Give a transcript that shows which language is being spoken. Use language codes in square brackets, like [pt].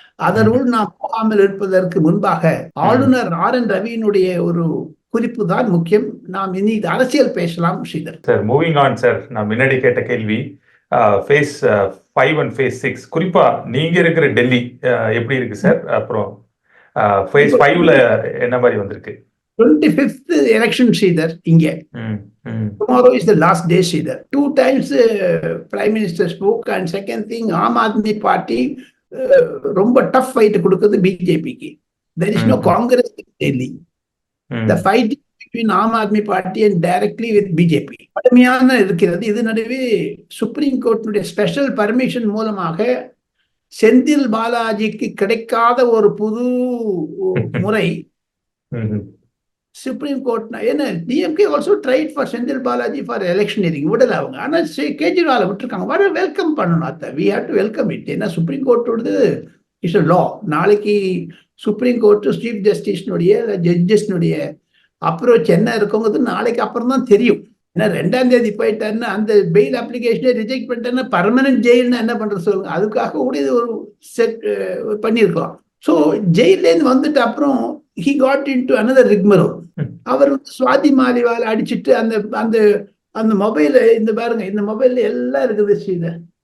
[ta] அதனுள் நாம் போகாமல் இருப்பதற்கு முன்பாக ஆளுநர் RN ரவியினுடைய ஒரு குறிப்பு தான் முக்கியம். நாம் இனி அரசியல் பேசலாம் Sridhar. Sir, [en] moving on [ta] sir, நான் முன்னாடி கேட்ட கேள்வி phase 5 and phase 6, குறிப்பா நீங்க இருக்கிற டெல்லி எப்படி இருக்கு சார்? அப்புறம் phase 5ல என்ன மாதிரி வந்திருக்கு? [en] 25th election Sridhar இங்க. Tomorrow is the last day Sridhar. 2 times Prime Minister spoke, and second thing, Aam Aadmi Party ரொம்ப tough fight கொடுக்குது BJP-க்கு. There is no Congress in Delhi. The fight between Aam Aadmi Party and directly with BJP [ta] கடுமையான இருக்கிறது. இது நடுவே supreme கோர்ட்டினுடைய special permission மூலமாக செந்தில் பாலாஜிக்கு கிடைக்காத ஒரு புது முறை சுப்ரீம் கோர்ட். [en] ஏன்னா DMK also tried for Senthil Balaji for electioneering, [ta] விடல அவங்க. ஆனால் கேஜ்ரிவாலை விட்டுருக்காங்க. வர வெல்கம் பண்ணணும். அத்தை [en] We have to welcome it. [ta] ஏன்னா சுப்ரீம் கோர்ட்டோடது [en] It's a law. [ta] நாளைக்கு சுப்ரீம் கோர்ட்டு சீஃப் ஜஸ்டிஸ்னுடைய ஜட்ஜஸ்னுடைய அப்ரோச் என்ன இருக்குங்கிறது நாளைக்கு அப்புறம் தான் தெரியும். ஏன்னா 2ஆம் தேதி போயிட்டாருன்னா அந்த பெயில் அப்ளிகேஷனை ரிஜெக்ட் பண்ணிட்டேன்னா பர்மனன்ட் ஜெயில்னா என்ன பண்றது சொல்லுங்க. அதுக்காக கூட இது ஒரு செட் பண்ணியிருக்கலாம். [en] so [ta] ஜெயிலேருந்து வந்துட்டு அப்புறம் [en] he got into another rigmarole. [ta] அவர் சுவாதி மாலிவால் அடிச்சுட்டு அந்த அந்த அந்த மொபைல் இந்த பாருங்க, இந்த மொபைல்ல எல்லாம் இருக்குது ஸ்ரீதர்.